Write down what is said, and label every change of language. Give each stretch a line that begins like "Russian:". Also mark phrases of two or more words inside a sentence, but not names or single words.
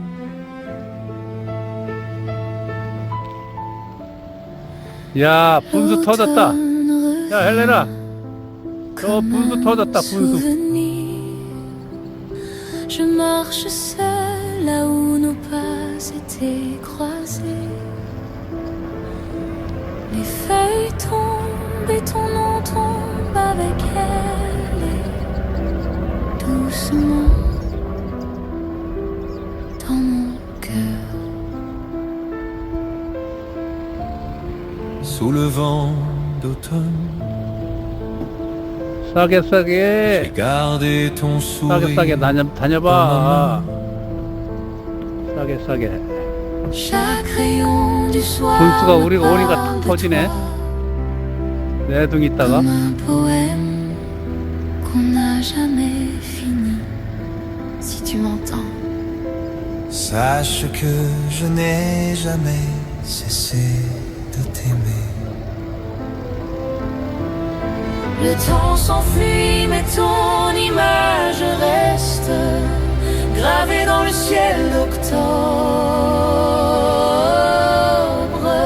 Korean: 야, 분수 터졌다. 야, 헬레나, 저 분수 터졌다, 분수.
French: Je marche seule là où nos pas étaient croisés. Les feuilles tombent et ton nom tombe avec elles. Et doucement dans mon cœur. Sous le vent d'automne,
Korean: 싸게
French: j'ai
Korean: 싸게.
French: gardé ton
Korean: 싸게 싸게
French: sourire.
Korean: 다녀봐. 싸게 싸게.
French: Chaque rayon du soir
Korean: 분수가
French: me
Korean: 우리가 오니까
French: parle
Korean: 탁
French: de
Korean: 터지네.
French: toi,
Korean: 내 둥 있다가.
French: comme un poème qu'on n'a jamais fini. Si tu m'entends, Sache que je n'ai jamais cessé de t'aimer. le temps s'enfuit mais ton image reste gravée dans le ciel d'octobre.